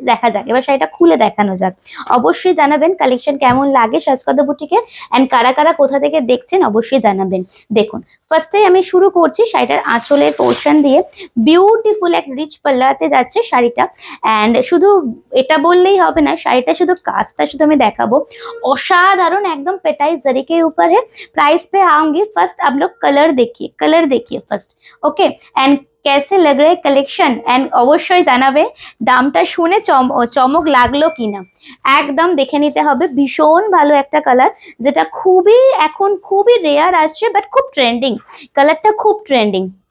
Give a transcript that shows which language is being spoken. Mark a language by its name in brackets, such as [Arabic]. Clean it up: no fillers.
[Bangla] দেখা যাক এবার শাড়িটা খুলে দেখানো যাক। অবশ্যই জানাবেন কালেকশন কেমন লাগে সাজকদা বুটিকের, অ্যান্ড কারা কারা কোথা থেকে দেখছেন অবশ্যই জানাবেন। দেখুন ফার্স্টে আমি শুরু করছি শাড়িটার আঁচলের পোর্শন দিয়ে। বিউটিফুল এক রিচ পাল্লাতে যাচ্ছে শাড়িটা। অ্যান্ড শুধু এটা বললেই হবে না, শাড়িটা শুধু কাজটা শুধু আমি देखाबो। [Hindi] असाधारण एकदम पेटाई जरी के ऊपर है। प्राइस पे आऊंगी, फर्स्ट आप लोग कलर देखिए फर्स्ट। ओके एंड कैसे लग रहे कलेक्शन एंड [Bangla] অবশ্যই জানাবে দামটা শুনে চমক লাগলো কিনা। একদম দেখে নিতে হবে। ভীষণ ভালো একটা কালার, যেটা খুবই এখন খুবই রেয়ার আসছে, বাট খুব ট্রেন্ডিং। কালারটা খুব ট্রেন্ডিং।